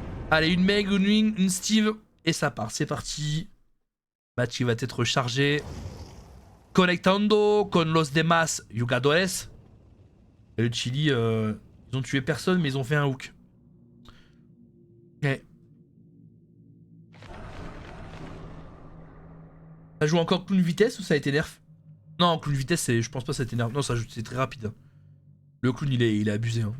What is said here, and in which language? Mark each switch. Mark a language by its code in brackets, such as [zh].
[fr] Allez, une Meg, une Wing, une Steve. Et ça part, c'est parti. Match qui va être chargé. [es] Conectando con los demás jugadores. [fr] Et le Chili, ils ont tué personne, mais ils ont fait un hook. Ok. Ça joue encore clown vitesse ou ça a été nerf? Non, clown vitesse, je pense pas que ça a été nerf. Non, c'est très rapide. Hein. Le clown, il est abusé. Hein.